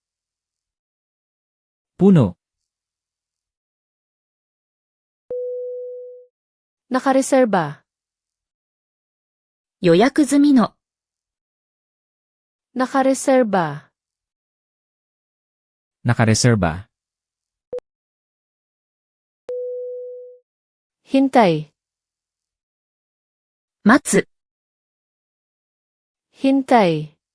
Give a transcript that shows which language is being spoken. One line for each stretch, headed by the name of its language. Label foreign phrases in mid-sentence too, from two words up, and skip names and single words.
Filipino: Puno. Nakareserba.
Japanese: 予約済みの。
Filipino: Nakareserba. Nakareserba. Hintay.
Japanese: 待つ。
Filipino: Hintay.